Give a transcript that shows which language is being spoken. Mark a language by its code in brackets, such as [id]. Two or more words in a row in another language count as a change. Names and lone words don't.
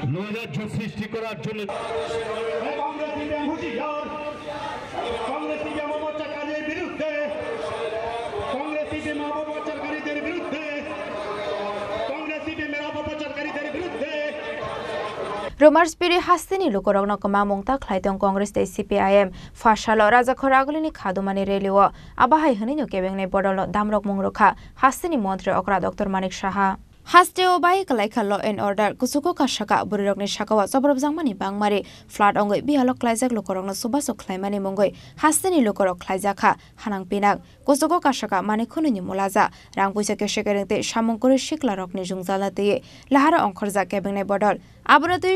[bn] নৈরাজ্য সৃষ্টি করার জন্য [trp] Romarsbiri hastini lukorogno kama mongta khlaitong Congress te CPIM fashalo rajakhor agulini khadumani reliwo abahai hninyo kebengne bodolo damrok mungrokha hastini mantri okra Dr. Manik Saha Hasteo bai kalaika [en] law and order [trp] kusuko kashaka burirokni shakawa sobrobjangmani bangmari flood ongoi bihalok klaijak lukorogno subasok khlaimani mongoi hastini lukorok klaijakha hanang pinak kusuko kashaka mani khununi mulaja rangpuisa keshekerengte samongkori shiklarokni jungjalate lahara ongkhorja kebengne bodol Aburatui